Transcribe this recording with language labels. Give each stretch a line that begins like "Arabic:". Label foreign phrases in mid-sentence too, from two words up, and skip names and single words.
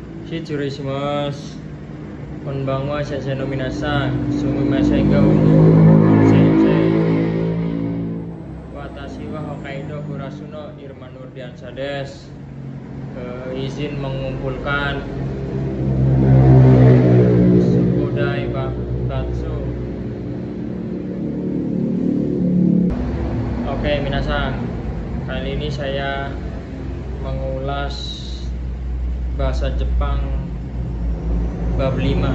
Japanese: 失礼します。こんばんは、先生の皆さん。すみませんが、先生。 Watashi wa Hokkaido Kurasu no Irman Nurdiansyah des.
Indonesian: Izin mengumpulkan Sukudai Bakatsu. Oke, minasan. Kali ini saya mengulas bahasa Jepang bab 5.